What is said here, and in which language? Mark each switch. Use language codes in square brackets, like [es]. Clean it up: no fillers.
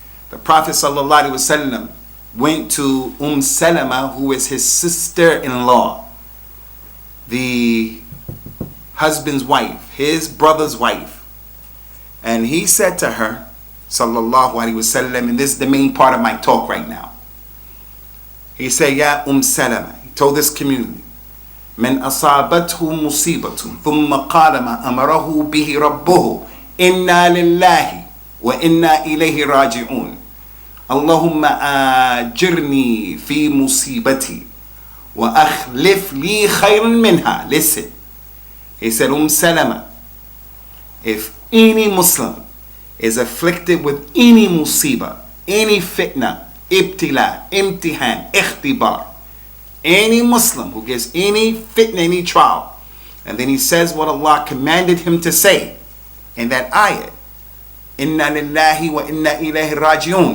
[en] The Prophet ﷺ went to Salama, who is his sister-in-law, the husband's wife, his brother's wife. And he said to her, sallallahu alaihi wasallam, and this is the main part of my talk right now. He said, Ya Salama, he told this community, [ar] من أصابته مصيبة ثم قال ما أمره به ربه إنا لله وإنا إليه راجعون اللهم آجرني في مصيبتي وأخلف لي خيرا منها. [en] Listen, he said, Salama, if any Muslim is afflicted with any musibah, any fitna, ibtila, imtihan, ikhtibar, any Muslim who gets any fitna, any trial, and then he says what Allah commanded him to say in that ayat, [ar] Inna lillahi wa inna ilayhi raji'un.